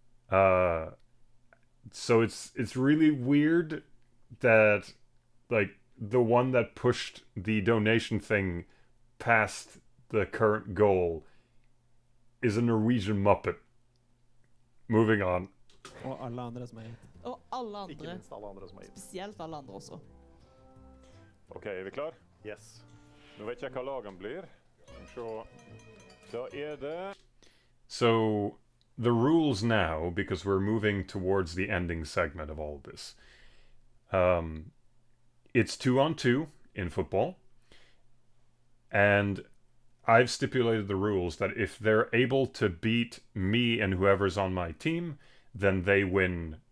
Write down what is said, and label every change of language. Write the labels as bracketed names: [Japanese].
[English] So it's really weird that like the one that pushed the donation thing past the current goal is a Norwegian Muppet. Moving on. [Norwegian] Og alle andre som er gitt. Og alle Ikke andre. minst alle andre som har gitt. Spesielt alle andre også. OK, er vi klar? [English] Yes. [Norwegian] Nå vet jeg hva lagene blir. Så da er det [English] So the rules now, because we're moving towards the ending segment of all of this, it's 2-on-2 in football, and I've stipulated the rules that if they're able to beat me and whoever's on my team, then they win.